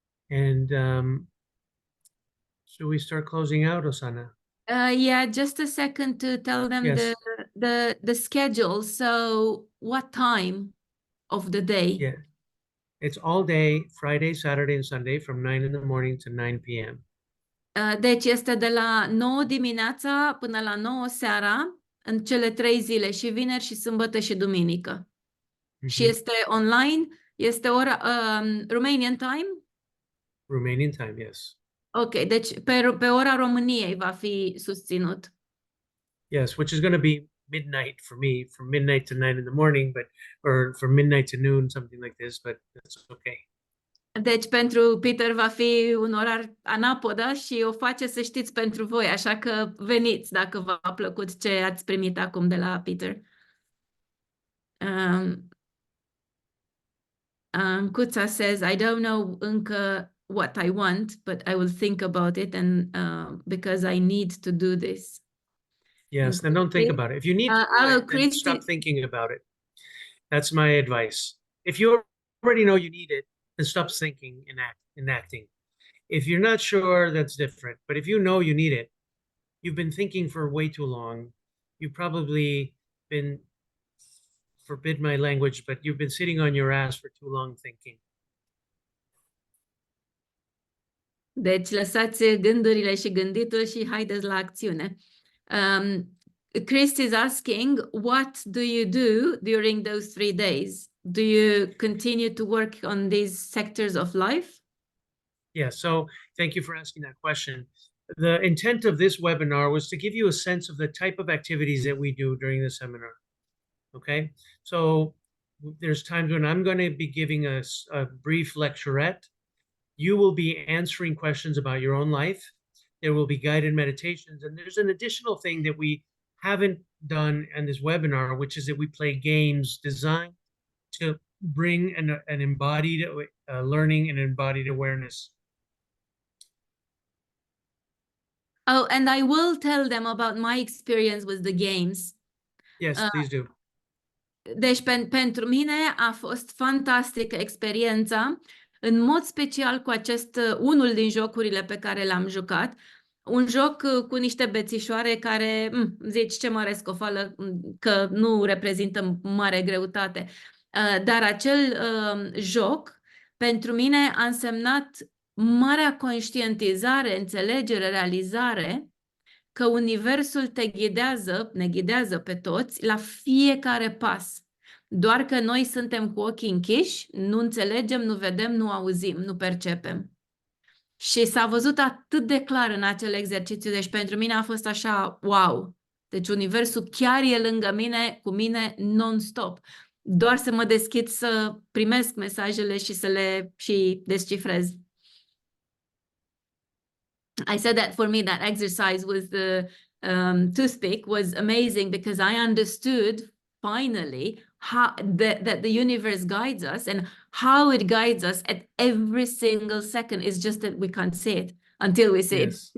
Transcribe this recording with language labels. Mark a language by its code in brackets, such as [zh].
[en] And should we start closing out, Ozana? Yeah, just a second to tell them Yes. the schedule. So what time of the day? Yeah. It's all day, Friday, Saturday, and Sunday from 9 in the morning to 9 p.m. [ro] Deci este de la 9 dimineața până la 9 seara în cele 3 zile, și vineri, și sâmbătă, și duminică. Și este online, este ora [en] Romanian time? Romanian time, yes. [ro] Ok, deci pe ora României va fi susținut. [en] Yes, which is going to be midnight for me, from midnight to 9 in the morning, or from midnight to noon, something like this, but that's okay. [ro] Deci pentru Peter va fi un orar anapodă și o face, să știți, pentru voi, așa că veniți dacă v-a plăcut ce ați primit acum de la Peter. [en] Cuța says, I don't know încă what I want, but I will think about it, and because I need to do this. Yes, then don't think about it. If you need to do it, then stop thinking about it. That's my advice. If you already know you need it, then stop thinking and acting. If you're not sure, that's different. But if you know you need it, you've been thinking for way too long. You've probably been, forbid my language, but you've been sitting on your ass for too long thinking. [ro] Deci lăsați gândurile și gânditul și haideți la acțiune. [en] Chris is asking, what do you do during those 3 days? Do you continue to work on these sectors of life? Yeah, so thank you for asking that question. The intent of this webinar was to give you a sense of the type of activities that we do during the seminar. Okay, so there's times when I'm going to be giving a brief lecturette. You will be answering questions about your own life. There will be guided meditations. And there's an additional thing that we haven't done in this webinar, which is that we play games designed to bring an embodied learning and embodied awareness. Oh, and I will tell them about my experience with the games. Yes, please do. [ro] Deci pentru mine a fost fantastică experiența, în mod special cu unul din jocurile pe care l-am jucat, un joc cu niște bețișoare care, zici, ce mare scofală, că nu reprezintă mare greutate. Dar acel joc pentru mine a însemnat marea conștientizare, înțelegere, realizare că universul ne ghidează pe toți la fiecare pas. Doar că noi suntem cu ochii închiși, nu înțelegem, nu vedem, nu auzim, nu percepem. Și s-a văzut atât de clar în acel exercițiu, deci pentru mine a fost așa, wow! Deci universul chiar e lângă mine, cu mine, non-stop. Doar să mă deschid să primesc mesajele și să le și descifrez. [en] I said that for me, that exercise with the toothpick was amazing because I understood finally that the universe guides us, and how it guides us at every single second. Is just that we can't see it until we see it.